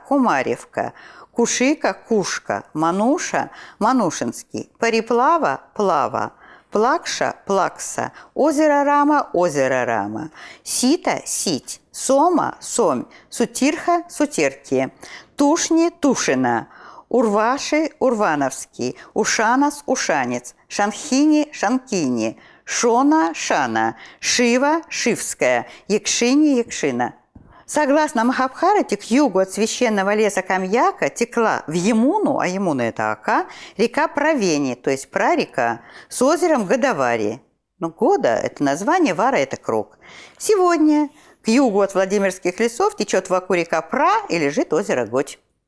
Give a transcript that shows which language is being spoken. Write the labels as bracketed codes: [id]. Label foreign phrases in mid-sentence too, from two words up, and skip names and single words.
[ru] Кумаревка, Кушика, Кушка, Мануша, Манушинский, Париплава, Плава, Плакша, Плакса, Озеро Рама, Озеро Рама, Сита, Сить, Сома, Сомь, Сутирха, Сутирки, Тушни, Тушина, Урваши, Урвановский, Ушанас, Ушанец, Шанхини, Шанкини, Шона, Шана, Шива, Шивская, Якшини, Якшина. Согласно Махабхарате, к югу от священного леса Камьяка текла в Ямуну, а Ямуна – это Ака, река Правени, то есть прарека, с озером Годавари. Но Года – это название, Вара – это круг. Сегодня к югу от Владимирских лесов течет в Аку река Пра и лежит озеро Годь.